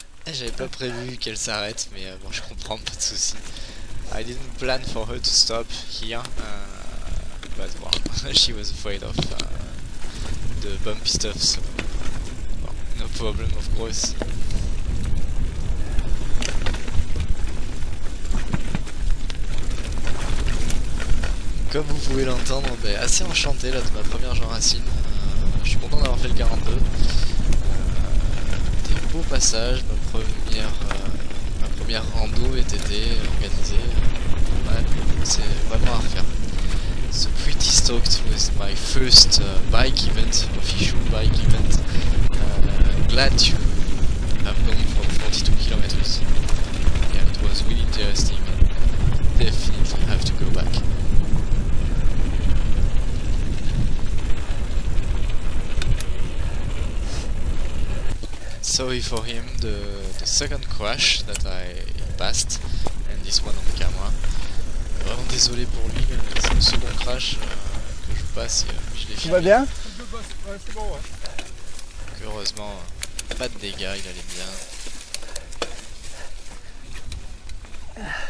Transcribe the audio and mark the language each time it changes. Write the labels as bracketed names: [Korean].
[French] J'avais pas prévu qu'elle s'arrête, mais bon, je comprends, pas de soucis. [English] I didn't plan for her to stop here, but well, she was afraid of the bumpy stuff, so well, no problem, of course. [French] Comme vous pouvez l'entendre, assez enchanté là de ma première Jean Racine. Je suis content d'avoir fait le 42. Des beaux passages, ma première rando était organisée. Ouais, c'est vraiment à refaire. [English] So pretty stoked with my first bike event, official bike event. Glad to have gone for 42 kilometers. Yeah, it was really interesting. Definitely have to go back. Sorry for him, the second crash that I passed, and this one on camera. [French] Vraiment désolé pour lui, c'est le second crash que je passe et je l'ai filmé. Tout va bien? Ouais, c'est bon, ouais. Donc, heureusement, pas de dégâts, il allait bien.